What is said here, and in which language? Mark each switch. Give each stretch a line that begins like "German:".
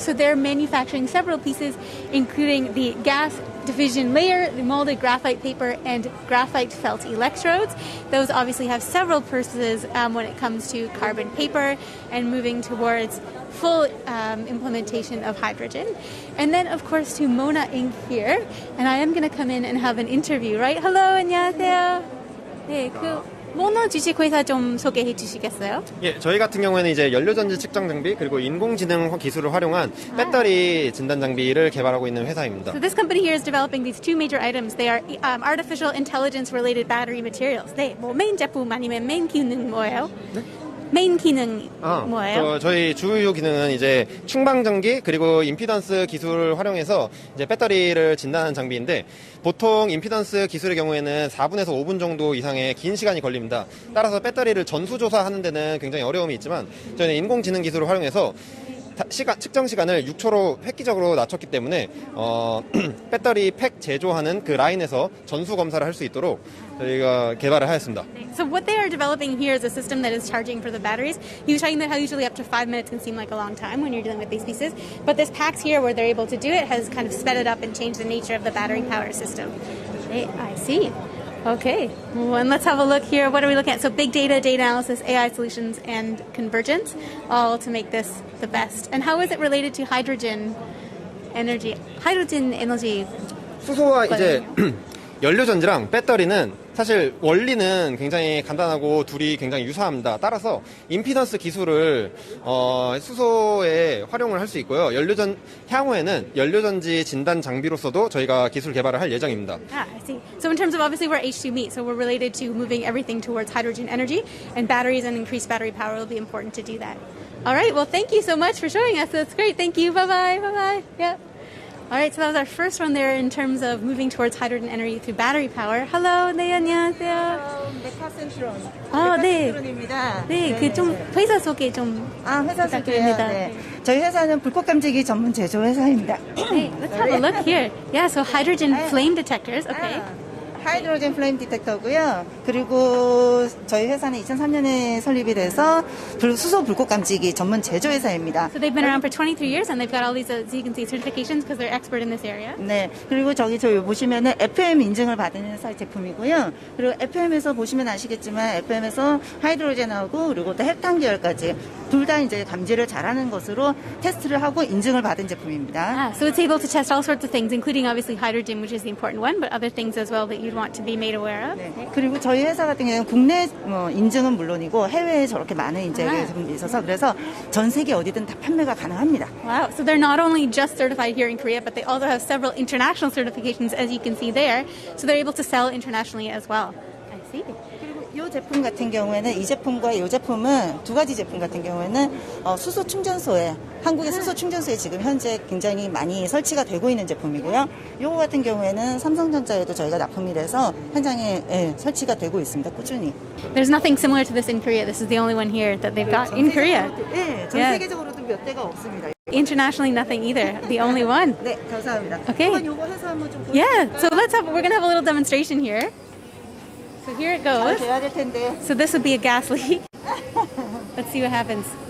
English: So they're manufacturing several pieces, including the gas division layer, the molded graphite paper, and graphite felt electrodes. Those obviously have several purposes when it comes to carbon paper and moving towards full implementation of hydrogen. And then, of course, to Mona Inc. here. And I am going to come in and have an interview, right? Hello,
Korean: 안녕하세요. 네, 모노 주식회사 좀 소개해 주시겠어요? 예, 저희 같은 경우에는 이제 연료전지 측정 장비 그리고 인공지능 기술을 활용한 배터리 진단 장비를 개발하고 있는 회사입니다.
English: So this company here is developing these two major items. They are artificial intelligence related battery materials.
Korean: 네, 뭐 메인 제품 아니면 메인 기능 뭐예요? 네? 메인 기능 뭐예요? 저희 주요 기능은 이제 충방전기 그리고 임피던스 기술을 활용해서 이제 배터리를 진단하는 장비인데 보통 임피던스 기술의 경우에는 4분에서 5분 정도 이상의 긴 시간이 걸립니다. 따라서 배터리를 전수조사하는 데는 굉장히 어려움이 있지만 저희는 인공지능 기술을 활용해서 측정 시간을 6초로 획기적으로 낮췄기 때문에 배터리 팩 제조하는 그 라인에서 전수 검사를 할 수 있도록 저희가 개발을 하였습니다.
English: So what they are developing here is a system that is charging for the batteries. He was talking about how usually up to 5 minutes can seem like a long time when you're dealing with these pieces, but this PAX here where they're able to do it has kind of sped it up and changed the nature of the battery power system. I see. Okay, well, and let's have a look here. What are we looking at? So big data, data analysis, AI solutions, and convergence, all to make this the best. And how is it related to hydrogen?
Korean: 하이드로젠 에너지. 수소와 이제 연료전지랑 배터리는 사실 원리는 굉장히 간단하고 둘이 굉장히 유사합니다. 따라서 임피던스 기술을 수소에 활용을 할 수 있고요. 향후에는 연료전지 진단 장비로서도 저희가 기술 개발을 할 예정입니다.
English: I see. So in terms of obviously we're H2 meet, so we're related to moving everything towards hydrogen energy, and batteries and increased battery power will be important to do that. All right. Well, thank you so much for showing us. That's great. Thank you. Bye bye. Bye bye. Yep. All right, so that was our first one there in terms of moving towards hydrogen energy through battery power. Hello,
Korean: 네, 안녕하세요. 메카센트론. 네. 메카센트론입니다. 네, 그 좀 회사 소개 좀 회사 소개요. 부탁드립니다. 네. 저희 회사는 불꽃 감지기 전문 제조 회사입니다.
English: Hey, let's have a look here. Yeah, so hydrogen flame detectors. Okay.
Korean: 하이드로젠 플레임 디텍터고요. 그리고 저희 회사는 2003년에 설립이 돼서 수소 불꽃 감지기 전문 제조 회사입니다.
English: So they've been around for 23 years and they've got all these, as you can see, certifications because they're expert in this area.
Korean: 네. 그리고 저희 보시면은 FM 인증을 받은 회사의 제품이고요. 그리고 FM에서 보시면 아시겠지만 FM에서 하이드로젠하고 그리고 또 헬탄 계열까지 둘 다 이제 감지를 잘하는 것으로 테스트를 하고 인증을 받은 제품입니다.
English: So it's able to test all sorts of things, including obviously hydrogen, which is the important one, but other things as well that you'd want to be made aware of.
Korean: 네. 그리고 저희 회사 같은 경우는 국내 인증은 물론이고 해외에 저렇게 많은 이제 제품이 있어서 그래서 전 세계 어디든 다 판매가 가능합니다.
English: Wow. So they're not only just certified here in Korea, but they also have several international certifications, as you can see there. So they're able to sell internationally as well. I see.
Korean: 이 제품 같은 경우에는 이 제품과 이 제품은 두 가지 제품 같은 경우에는 수소 충전소에 한국의 수소 충전소에 지금 현재 굉장히 많이 설치가 되고 있는 제품이고요. 이거 같은 경우에는 삼성전자에도 저희가 납품이 돼서 현장에 설치가 되고 있습니다. 꾸준히.
English: There's nothing similar to this in Korea. This is the only one here that they've got in Korea.
Korean: 네, 전 세계적으로도 몇 대가 없습니다.
English: Internationally, nothing either. The only one.
Korean: 네, 감사합니다.
English: Okay.
Korean: 이거 회사 한번 좀
English: Yeah. So we're gonna have a little demonstration here. So here it goes.
Korean: 돼야 될 텐데.
English: So this would be a gas leak. Let's see what happens.